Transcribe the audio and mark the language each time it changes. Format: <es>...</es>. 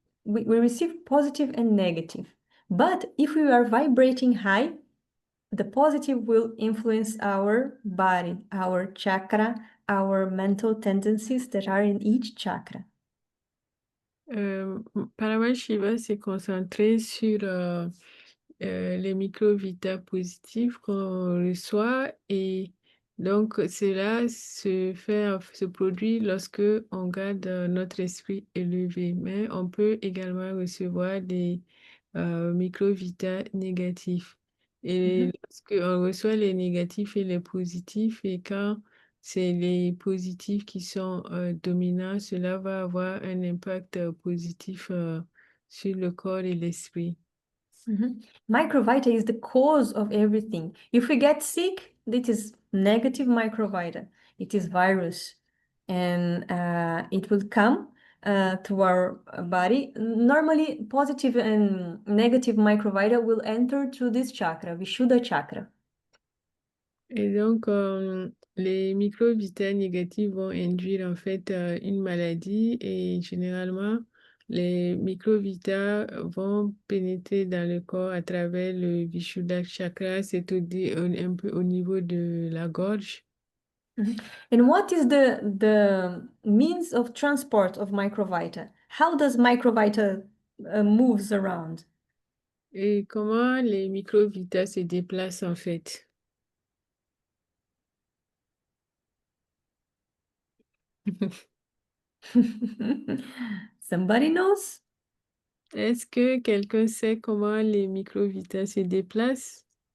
<en>We receive positive and negative. But if we are vibrating high, the positive will influence our body, our chakra, our mental tendencies that are in each chakra.</en> <fr>Paramashiva s'est concentré sur les microvitas positifs qu'on reçoit et donc cela se produit lorsque on garde notre esprit élevé, mais on peut également recevoir des microvitas négatifs. Et lorsque on reçoit les négatifs et les positifs, et quand c'est les positifs qui sont dominants, cela va avoir un impact positif sur le corps et l'esprit.</fr> <en>Microvita is the cause of everything. If we get sick, it is negative microvita. It is virus, and it will come to our body. Normally, positive and negative microvita will enter through this chakra, Vishuddha chakra.</en> <fr>Et donc, les microvitas négatifs vont induire en fait une maladie et généralement, les microvitas vont pénétrer dans le corps à travers le Vishuddha chakra, c'est-à-dire un peu au niveau de la gorge.</fr> <en>And what is the means of transport of microvita? How does microvita moves around?</en> <fr>Et comment les microvitas se déplacent en fait?</fr> <en>Somebody knows?</en> <fr>Est-ce que quelqu'un sait comment les microvitas se déplacent?</fr>